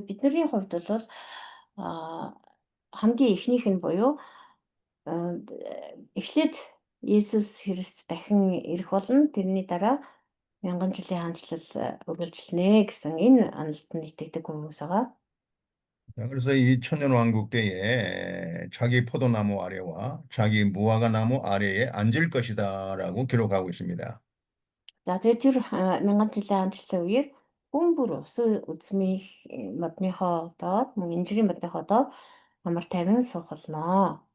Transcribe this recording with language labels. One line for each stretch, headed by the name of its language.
Mongolian: Бидний хувьд бол хамгийн эхнийх нь буюу эхлээд Есүс Христ дахин ирэх болно. Тэрний дараа 1000 жилийн хаанчлал үргэлжилнэ гэсэн энэ онолд нь итгэдэг хүмүүс байгаа.
Korean: 자, 그래서 이 천년왕국 때에 자기 포도나무 아래와 자기 무화과 나무 아래에 앉을 것이다라고 기록하고 있습니다.
Mongolian: За тэгээд тэр 1000 жилийн хаанчлалын үеэр хүн бүр усан үзмийн модныхоо доод мөн инжирийн модныхоо доод амар тайван суух болно.